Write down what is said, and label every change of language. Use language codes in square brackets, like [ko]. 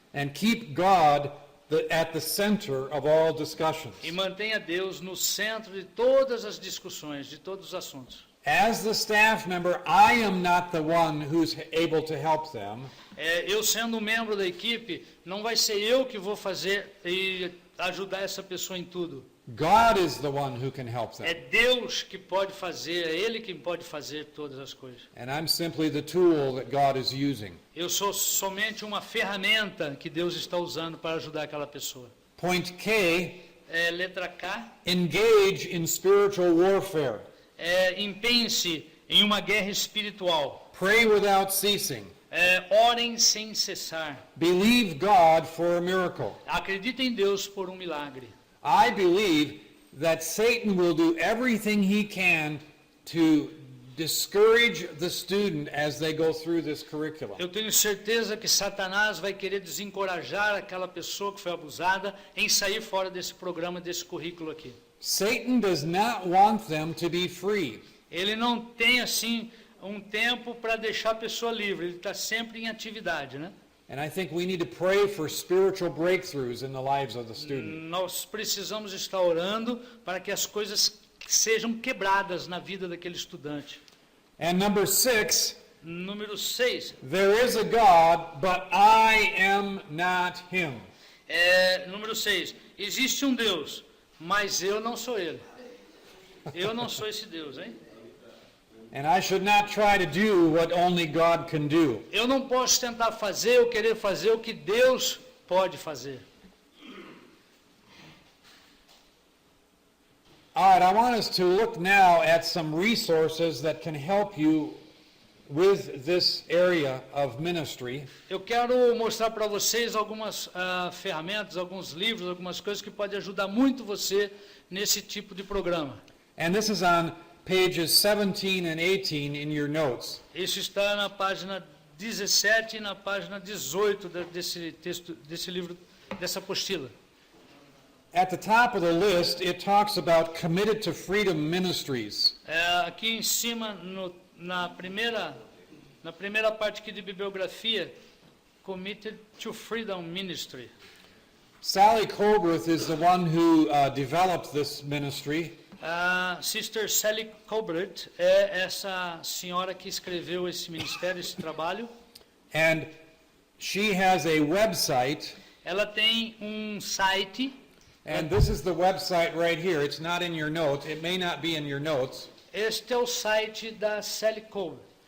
[en] And keep God at the center of all discussions. [pt] E mantenha Deus no centro de todas as discussões, de todos os assuntos. [en] As the staff member, I am not the one who's able to help them. [pt] Eu sendo um membro da equipe, não vai ser eu que vou fazer e ajudar essa pessoa em tudo. [en] God is the one who can help É them. [pt] Deus que pode fazer, é Ele quem pode fazer todas as coisas. [en] And I'm simply the tool that God is using. [pt] Eu sou somente uma ferramenta que Deus está usando para ajudar aquela pessoa. [en] Point K, [pt] Letra K, [en] engage in spiritual warfare. [pt] empenhe-se em uma guerra espiritual. [en] Pray without ceasing. [pt] Orem sem cessar. [en] Believe God for a miracle. [pt] Acredite em Deus por um milagre. [en] I believe that Satan will do everything he can to discourage the student as they go through this curriculum. [pt] Eu tenho certeza que Satanás vai querer desencorajar aquela pessoa que foi abusada em sair fora desse programa, desse currículo aqui. [en] Satan does not want them to be free. [pt] Ele não tem, assim, um tempo para deixar a pessoa livre. Ele está sempre em atividade, né? [en] And I think we need to pray for spiritual breakthroughs in the lives of the student. [pt] Nós precisamos estar orando para que as coisas sejam quebradas na vida daquele estudante. [en] And number 6, [pt] Número 6. [en] there is a God, but I am not him. [pt] Número 6. Existe um Deus, mas eu não sou ele. Eu não sou esse Deus, hein? [en] And I should not try to do what only God can do. [pt] Eu não posso tentar fazer ou querer fazer o que Deus pode fazer. [en] All right, I want us to look now at some resources that can help you with this area of ministry. [pt] Eu quero mostrar para vocês algumas ferramentas, alguns livros, algumas coisas que podem ajudar muito você nesse tipo de programa. [en] And this is on pages 17 and 18 in your notes. [pt] Isso está na página 17 e na página 18 desse texto, desse livro, dessa apostila. [en] At the top of the list, it talks about Committed to Freedom Ministries. [pt] Aqui em cima, na primeira parte aqui de bibliografia, Committed to Freedom Ministry. [en] Sally Colbreth is the one who developed this ministry. [pt] Sister Sally Colbert é essa senhora que escreveu esse ministério, esse trabalho. [en] And she has a website. [pt] Ela tem um site. [en] And this is the website right here. It's not in your notes. It may not be in your notes. [pt] Este é o site da Sally Colbert.